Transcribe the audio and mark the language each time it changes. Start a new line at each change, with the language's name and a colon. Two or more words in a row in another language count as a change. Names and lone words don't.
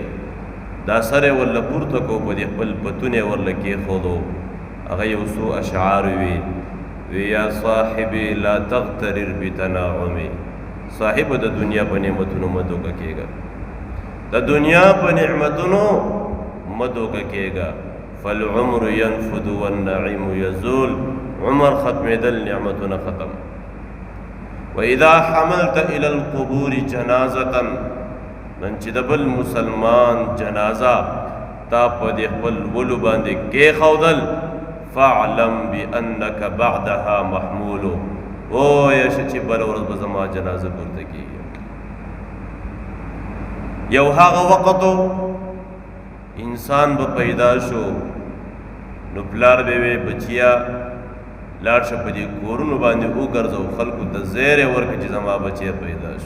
Pashto: دا سر یې ورله پورته کو، په دې خپل پتون یې ورله کېښودو. هغه یو څو اشعار وی
Arabic: یا صاحبي لا تغترر بتناعمي،
Pashto: صاحب د دنیا په نعمتونو مه دوکه کېږه، د دنیا په نعمتونو مه دوکه کېږه.
Arabic: فالعمر ينفد والنعيم يزول،
Pashto: عمر ختمېدل، نعمتونه ختم.
Arabic: واذا حملت الى القبور جنازه،
Pashto: نن چې د بل مسلمان جنازه تا په دې خپل ولو باندې کېښودل،
Arabic: فاعلم بانك بعدها محمول،
Pashto: وایه شه چې بله ورځ به زما جنازه پورته کېږي. یو هغه وخت انسان به پیدا شو، نو پلار به وی بچیا لاړ شه په دې کورونو باندې وګرځو، خلکو ته زیری ورکړه چې زما بچی پیدا شو.